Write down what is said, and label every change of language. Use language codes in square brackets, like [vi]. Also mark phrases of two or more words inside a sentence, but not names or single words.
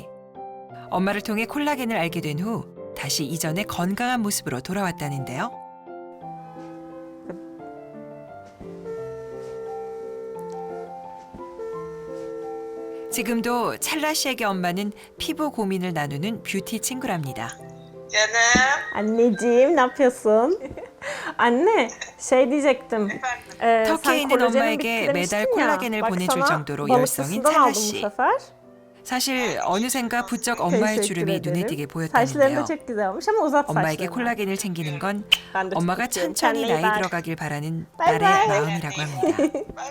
[ko] 엄마를 통해 콜라겐을 알게 된 후 다시 이전의 건강한 모습으로 돌아왔다는데요. 지금도 찰라 씨에게 엄마는 피부 고민을 나누는 뷰티 친구랍니다. [tr] Anneciğim ne yapıyorsun? Anne şey diyecektim. [ko] 터키에 있는 엄마에게 매달 콜라겐을 보내줄 정도로 열성인 찰라 씨. 사실 어느샌가 부쩍 엄마의 주름이 눈에 띄게 보였다는데요. 엄마에게 콜라겐을 챙기는 건 엄마가 천천히 나이 들어가길 바라는 딸의 마음이라고 합니다.